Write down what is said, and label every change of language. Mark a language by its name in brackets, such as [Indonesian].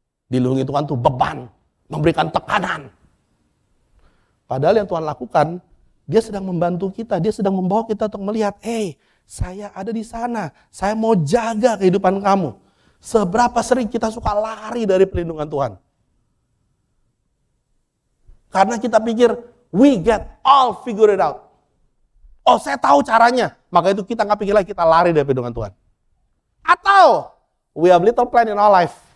[Indonesian] Dilindungi Tuhan tuh beban, memberikan tekanan. Padahal yang Tuhan lakukan, dia sedang membantu kita, dia sedang membawa kita untuk melihat, saya ada di sana, saya mau jaga kehidupan kamu. Seberapa sering kita suka lari dari perlindungan Tuhan. Karena kita pikir, [English] we get all figured out. [Indonesian] Oh, saya tahu caranya. Maka itu kita nggak pikir lagi, kita lari dari perlindungan Tuhan. [English] Atau, we have little plan in our life.